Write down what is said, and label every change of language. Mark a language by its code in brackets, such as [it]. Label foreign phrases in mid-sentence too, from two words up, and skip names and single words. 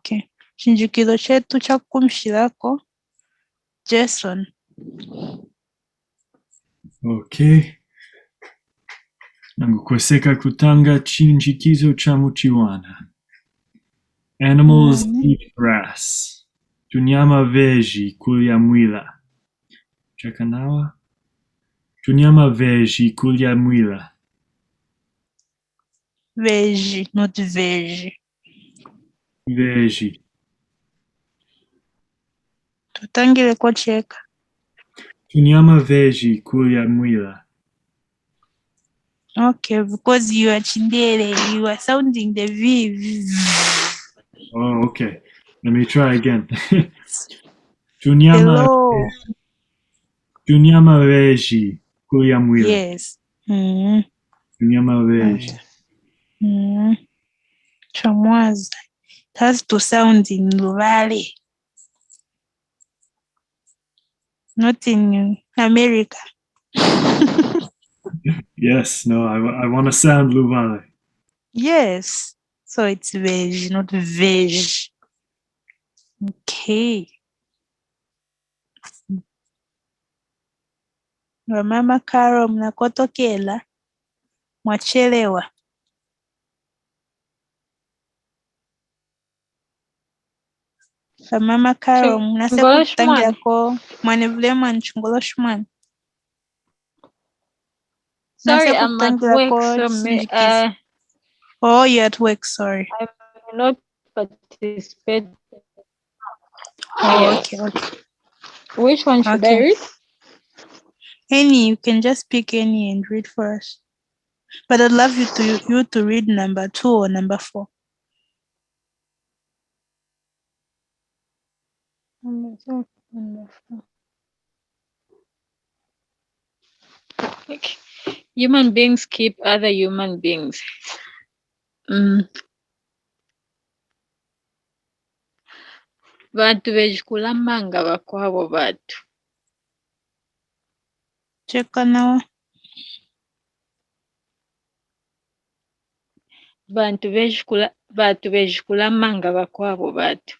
[lue] Chinjikizo chetu cha kumshirako Jason. [en] Okay. [lue] Nangukweseka kutanga chinjikizo cha Muchiwana. [en] Animals eat grass. [lue] Tunyama veji kulya mwila. Chekanawa? Tunyama veji kulya mwila. [en] Veggie, not veggie. [lue] Veji. Tutangire ko cheka. Tunyama veji kulya mwila. [en] Okay, because you are Chindere, you are sounding the V. Oh, okay. Let me try again. [lue] Tunyama [en] Hello. [lue] Tunyama veji kulya mwila. [en] Yes. Mm. [lue] Tunyama veji. Mm. Chamwaza. [en] It has to sound in Luvale, not in America. Yes, no, I want to sound Luvale. Yes. So it's veg, not veg. Okay. [lue] Wamama Carol, mnakotokela mwachelewa. Wamama Carol, mnase kutangira ko mwanevulema nchungolo shumana. [en] Sorry, [lue] Nase [en] I'm at [lue] kutangira [en] work, [lue] ko [en] so [lue] chinjikizi. [en] Oh, you're at work, sorry. I will not participate. Oh, Yes. okay. Which one should I Okay. read? Any, you can just pick any and read for us. But I'd love you to read number 2 or number 4. Number 2, number 4. Okay. Human beings keep other human beings. [lue] Bantu bejikula manga bakwabo batu. Cheka nawa. Bantu bejikula manga bakwabo batu.